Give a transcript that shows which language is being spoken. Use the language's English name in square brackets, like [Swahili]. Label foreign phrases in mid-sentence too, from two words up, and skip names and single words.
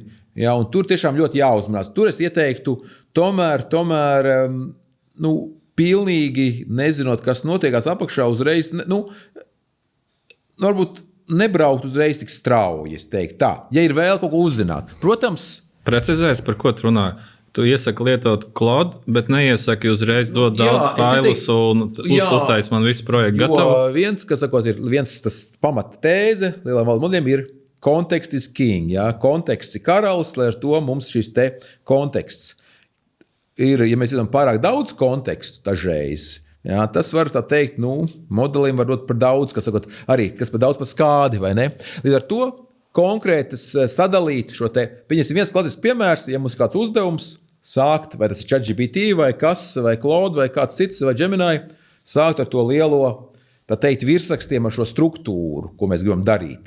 [Latvian] Jā, un tur tiešām ļoti jāuzmanās. Tur es ieteiktu tomēr pilnīgi nezinot, kas notiekās apakšā uzreiz, varbūt nebraukt uzreiz tik strauji, es teiktu tā, ja ir vēl kaut ko uzzināt. Protams, precizēs, par ko tu runā. Tu iesaki lietot Claude, bet neiesaki uzreiz dot daudz failus un uztaisīt man visu projektu gatavu. Viens, kas sakot, ir viens tas pamata tēze lielām valodu modeļiem ir [English] context is king. [Latvian] Jā. Konteksts ir karalis, lai ar to mums šis te konteksts ir, ja mēs zinām pārāk daudz kontekstu dažreiz, jā, tas var tā teikt, modelim var dot par daudz, kas par daudz par skādi, vai ne? Līdz ar to konkrētas sadalīt šo te, pieņemsim viens klasisks piemērs, ja mums ir kāds uzdevums sākt, vai tas ir ChatGPT, vai kas, vai Claude, vai kāds cits, vai Gemini, sākt ar to lielo, tā teikt, virsrakstiem ar šo struktūru, ko mēs gribam darīt.